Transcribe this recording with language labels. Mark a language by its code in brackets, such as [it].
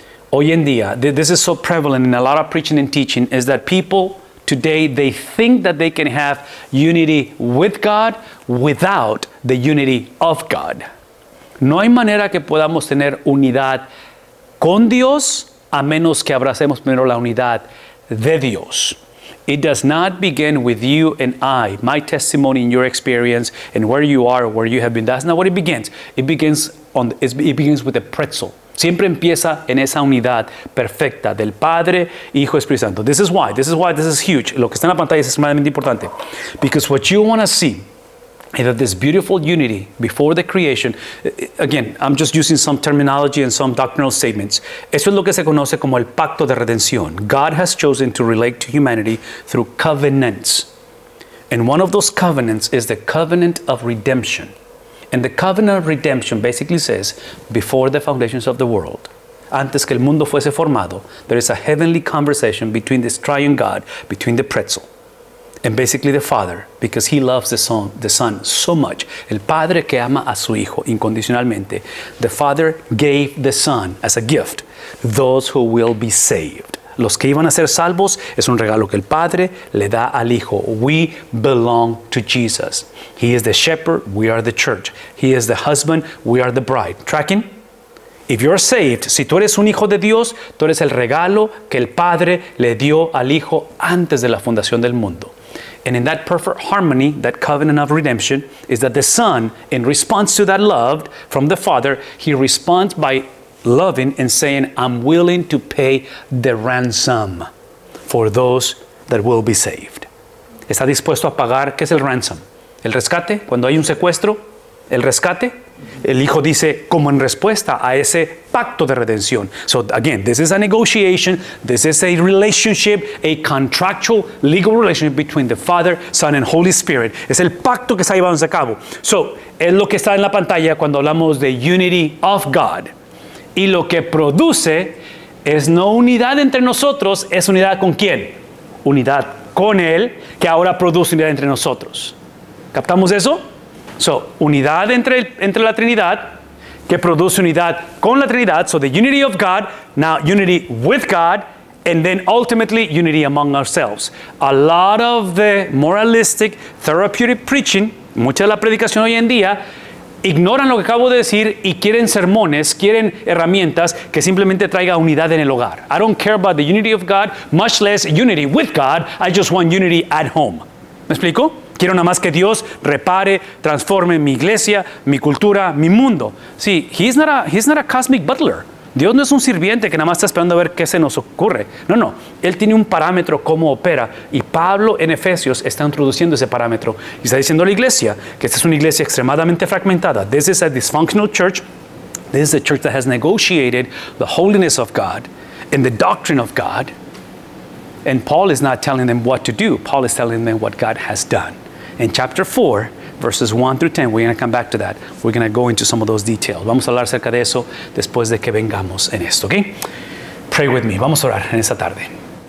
[es] Hoy en día, [en] this is so prevalent in a lot of preaching and teaching, is that people today, they think that they can have unity with God without the unity of God. [es] No hay manera que podamos tener unidad con Dios a menos que abracemos primero la unidad de Dios. [en] It does not begin with you and I, my testimony and your experience and where you are, where you have been. That's not what it begins. It begins with a pretzel. [es] Siempre empieza en esa unidad perfecta del Padre, Hijo, Espíritu Santo. [en] This is why this is huge. [es] Lo que está en la pantalla es extremadamente importante. [en] Because what you want to see And that this beautiful unity before the creation, again, I'm just using some terminology and some doctrinal statements. [es] Eso es lo que se conoce como el pacto de redención. [en] God has chosen to relate to humanity through covenants. And one of those covenants is the covenant of redemption. And the covenant of redemption basically says, before the foundations of the world, [es] antes que el mundo fuese formado, [en] there is a heavenly conversation between this triune God, between the pretzel, and basically the Father, because He loves the Son so much. [es] El Padre que ama a su Hijo incondicionalmente. [en] The Father gave the Son as a gift, those who will be saved. [es] Los que iban a ser salvos es un regalo que el Padre le da al Hijo. [en] We belong to Jesus. He is the shepherd, we are the church. He is the husband, we are the bride. Tracking? If you're saved, [es] si tú eres un hijo de Dios, tú eres el regalo que el Padre le dio al Hijo antes de la fundación del mundo. [en] And in that perfect harmony, that covenant of redemption, is that the Son, in response to that love from the Father, He responds by loving and saying, I'm willing to pay the ransom for those that will be saved. [es] ¿Está dispuesto a pagar? ¿Qué es el ransom? ¿El rescate? Cuando hay un secuestro, el rescate. El Hijo dice, como en respuesta a ese pacto de redención. [en] So again, this is a negotiation, this is a relationship, a contractual legal relationship between the Father, Son, and Holy Spirit. [es] Es el pacto que está llevándose a cabo. So, es lo que está en la pantalla cuando hablamos de unity of God. Y lo que produce es no unidad entre nosotros, es unidad con quién? Unidad con Él, que ahora produce unidad entre nosotros. ¿Captamos eso? So, unidad entre la Trinidad, que produce unidad con la Trinidad. [en] So, the unity of God, now unity with God, and then ultimately unity among ourselves. A lot of the moralistic, therapeutic preaching, [es] mucha de la predicación hoy en día, ignoran lo que acabo de decir y quieren sermones, quieren herramientas que simplemente traiga unidad en el hogar. [en] I don't care about the unity of God, much less unity with God. I just want unity at home. [es] ¿Me explico? Quiero nada más que Dios repare, transforme mi iglesia, mi cultura, mi mundo. Sí, [en] he's not a cosmic butler. [es] Dios no es un sirviente que nada más está esperando a ver qué se nos ocurre. No. Él tiene un parámetro cómo opera. Y Pablo en Efesios está introduciendo ese parámetro. Y está diciendo a la iglesia que esta es una iglesia extremadamente fragmentada. [en] This is a dysfunctional church. This is a church that has negotiated the holiness of God and the doctrine of God. And Paul is not telling them what to do. Paul is telling them what God has done. In chapter 4, verses 1 through 10, we're going to come back to that. We're going to go into some of those details. [es] Vamos a hablar acerca de eso después de que vengamos en esto, ¿ok? [en] Pray with me. [es] Vamos a orar en esta tarde.